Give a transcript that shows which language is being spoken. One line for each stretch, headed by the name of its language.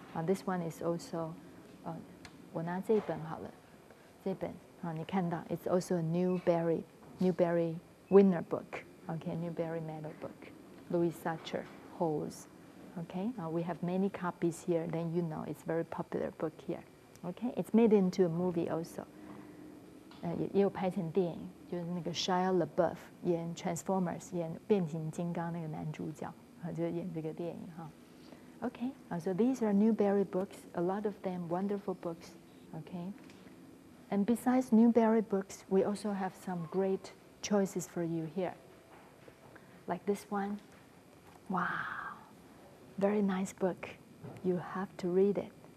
English: This one is also
Chinese: 我拿这本好了，这本你看到
English: it's also a Newbery winner book. Okay, Newbery medal book. Louis Sachar, Holes. Okay, we have many copies here. Then you know it's very popular book here. Okay, it's made into a movie also.
Chinese: 也有拍成电影，就是那个 Shia LaBeouf 演 Transformers 演变形金刚那个男主角就是演这个电影哈。
English: Okay, so these are Newbery books. A lot of them wonderful books. Okay, and besides Newbery books, we also have some great choices for you here. Like this one. Wow, very nice book. You have to read it.